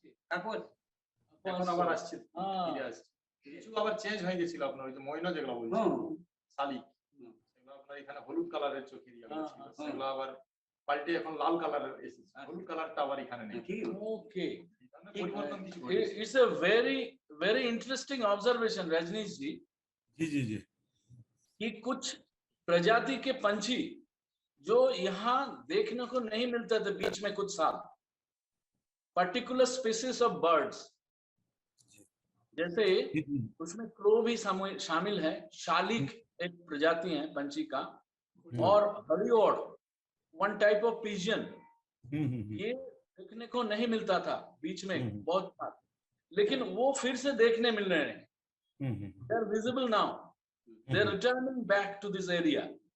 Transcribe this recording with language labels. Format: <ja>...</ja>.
<bn>তারপর এখন আবার আসছে, ফিরে আসছে। কিছু আবার চেঞ্জ হয়ে গেছিল আপনার ওই যে ময়না যেগুলো বলছি, শালিক, সেগুলো আপনার এখানে হলুদ কালারের চোখের ইয়ে ছিল, সেগুলো আবার পাল্টে এখন লাল কালারের এসেছে। হলুদ কালারটা আবার এখানে নেই। ওকে, পরিবর্তন কিছু ঘটেছে।</bn> <en>it's a very interesting observation Rajneesh ji,</en> <hi>जी जी जी, कि कुछ प्रजाति के पंछी जो यहाँ देखने को नहीं मिलते थे बीच में कुछ साल,</hi> <en>particular species of birds,</en> <hi>जैसे उसमें क्रो भी शामिल है, शालिक एक प्रजाति है पंछी का, और हरिओड़</hi> <en>one type of pigeon,</en> <hi>ये देखने को नहीं मिलता था बीच में बहुत साल, लेकिन वो फिर से देखने मिल रहे हैं।</hi> <en>They are visible now. They are returning back to this area.</en>